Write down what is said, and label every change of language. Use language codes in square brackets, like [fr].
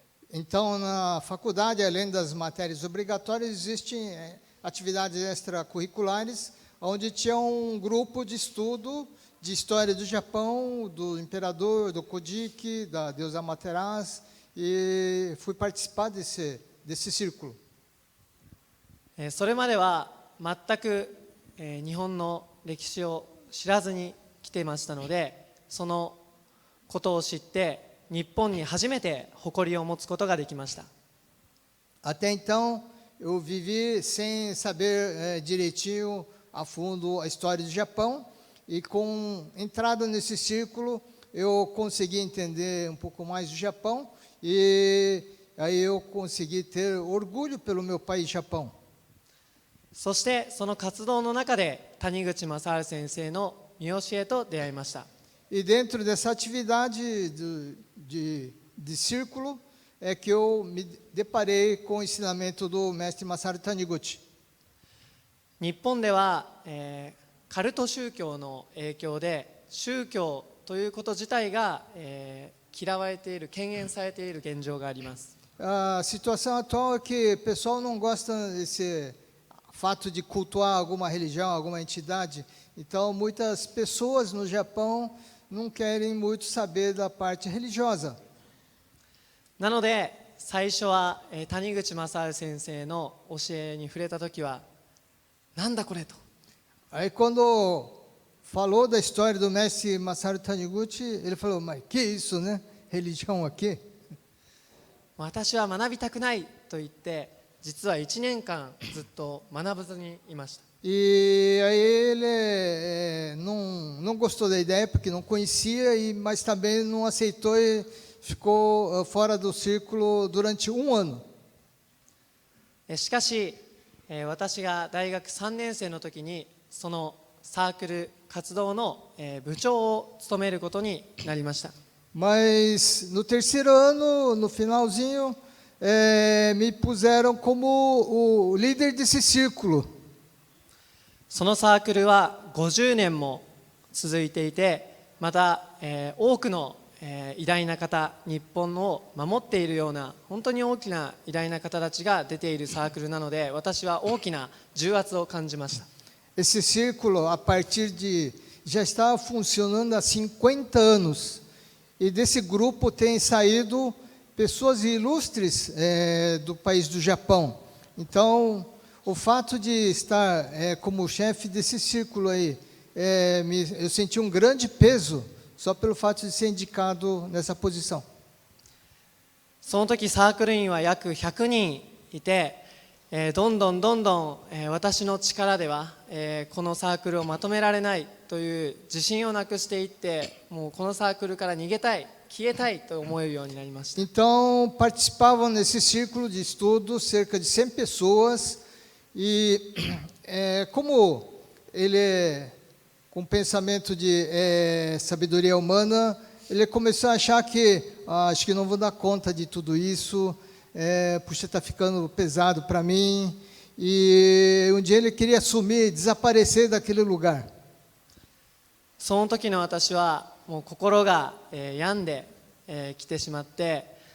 [pt] Então, na faculdade, além das matérias obrigatórias, existem atividades extracurriculares, onde tinha um grupo de estudo de história do Japão, do imperador, do Kojiki, da deusa Amaterasu, e fui participar desse círculo. [ja] それまでは全く、日本の歴史を知らずに来ていましたので、そのことを知って日本に初めて誇りを持つことができました。 [pt] Até então, eu vivi sem saber direitinho, a fundo, a história do Japão, e com entrada nesse círculo, eu consegui entender um pouco mais do Japão, e aí eu consegui ter orgulho pelo meu país, Japão. [ja] そしてその活動の中で谷口正治先生の見教えと出会いました。 [pt] E dentro dessa atividade de círculo é que eu me deparei com o ensinamento do mestre Masaru Taniguchi. [ja] 日本では、カルト宗教の影響で宗教ということ自体が、嫌われている、敬遠されている現状があります。 [pt] A situação atual é que o pessoal não gosta desse fato de cultuar alguma religião, alguma entidade. Então, muitas pessoas no Japão não querem muito saber da parte religiosa. [ja] なので最初は、谷口正治先生の教えに触れたときはなんだこれと。 [pt] Aí, quando falou da história do mestre Masaru Taniguchi, ele falou, mas que isso, né? Religião aqui? [ja] 私は学びたくないと言って実は1年間ずっと学ばずにいました。 [pt] E aí ele não gostou da ideia porque não conhecia, mas também não aceitou e ficou fora do círculo durante 1 ano. [ja] しかし、私が大学3年生の時にそのサークル活動の部長を務めることになりました。 [pt] Mas no 3º ano, no finalzinho, me puseram como o líder desse círculo. [ja] そのサークルは50年も続いていて、また、多くの、偉大な方、日本を守っているような本当に大きな偉大な方たちが出ているサークルなので、私は大きな重圧を感じました。 [pt] Esse círculo, a partir de, já estava funcionando há 50 anos. E desse grupo tem saído pessoas ilustres do país do Japão. Então, o fato de estar como chefe desse círculo aí, eu senti um grande peso só pelo fato de ser indicado nessa posição. [ja] その時サークル員は約100人いて、どんどん、私の力では、このサークルをまとめられないという自信をなくしていって、もうこのサークルから逃げたい、消えたいと思えるようになりました。 [pt] Então, participavam nesse círculo de estudo cerca de 100 pessoas e como ele é com pensamento de sabedoria humana, ele começou a achar que acho que não vou dar conta de tudo isso, puxa, está ficando pesado para mim. E um dia ele queria sumir, desaparecer daquele lugar. [ja] その時の私はもう心が、病んで、きてしまって、